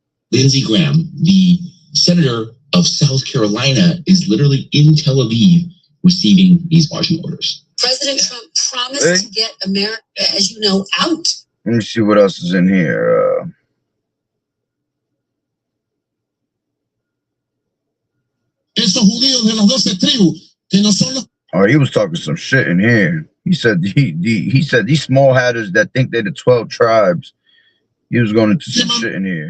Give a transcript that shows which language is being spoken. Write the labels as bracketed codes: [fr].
[en] Lindsey Graham, the senator of South Carolina, is literally in Tel Aviv receiving these marching orders. President Trump promised to get America, as you know, out. Let me see what else is in here. [es] Esos judíos de las 12 tribus, que no son los. [en] Oh, he was talking some shit in here. He said he said these small hatters that think they're the 12 tribes. He was going into some shit in here.